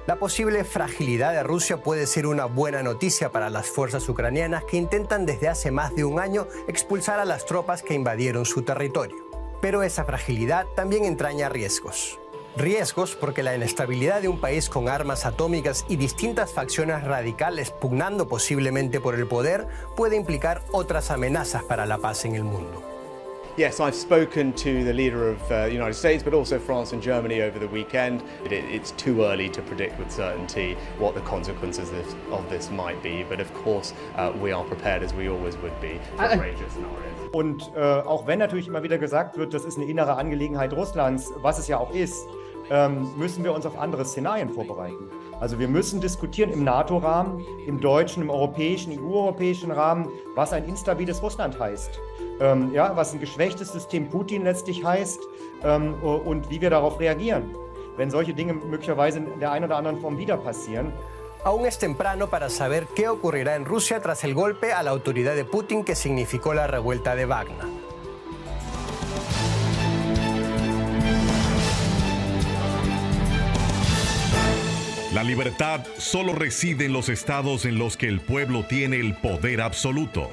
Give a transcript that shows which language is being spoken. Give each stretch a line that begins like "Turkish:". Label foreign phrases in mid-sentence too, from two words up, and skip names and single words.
Spanish: La posible fragilidad de Rusia puede ser una buena noticia para las fuerzas ucranianas que intentan desde hace más de 1 año expulsar a las tropas que invadieron su territorio. Pero esa fragilidad también entraña riesgos. Riesgos porque la inestabilidad de un país con armas atómicas y distintas facciones radicales pugnando posiblemente por el poder puede implicar otras amenazas para la paz en el mundo.
English: Yes, I've spoken to the leader of the United States, but also France and Germany over the weekend. It's too early to predict with certainty what the consequences of this might be, but of course we are prepared, as we always would be, for a range of scenarios.
German: Und auch wenn natürlich immer wieder gesagt wird, das ist eine innere Angelegenheit Russlands, was es ja auch ist, müssen wir uns auf andere Szenarien vorbereiten. Also wir müssen diskutieren im NATO-Rahmen, im deutschen, im europäischen, EU-europäischen Rahmen, was ein instabiles Russland heißt. Ja, was ein geschwächtes System Putin letztlich heißt und wie wir darauf reagieren, wenn solche Dinge möglicherweise in der einen oder anderen Form wieder passieren.
Spanish: Aún es temprano para saber qué ocurrirá en Rusia tras el golpe a la autoridad de Putin que significó la revuelta de Wagner. La libertad solo reside en los estados en los que el pueblo tiene el poder absoluto.